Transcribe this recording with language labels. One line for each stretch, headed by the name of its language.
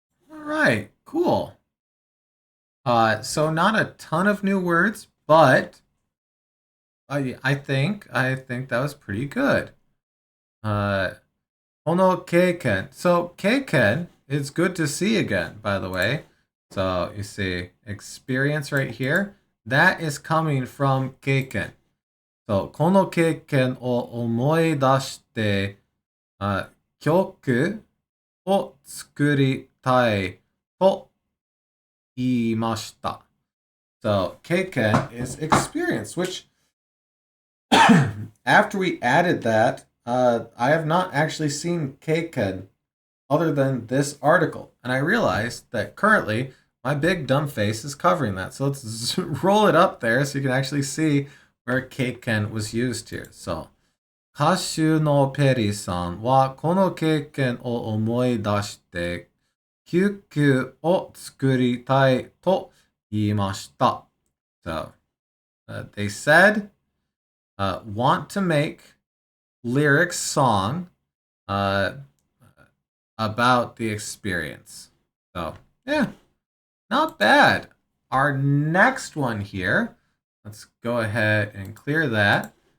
English: All right, cool. So not a ton of new words, but I think that was pretty good. Uh, Ono keiken. So keiken is good to see again, by the way. So you see experience right here. That is coming from keiken.
Japanese: So この経験を思い出して曲を作りたいと言いました。
English: So, keiken is experience, which after we added that, I have not actually seen keiken other than this article. And I realized that currently my big dumb face is covering that. So let's roll it up there so you can actually see where keiken was used here.
Japanese: So, 歌手のペリーさんはこの経験を思い出して救急を作りたいと言いました。
English: So, they said, want to make lyrics song about the experience. So, yeah, not bad. Our next one here, let's go ahead and clear that.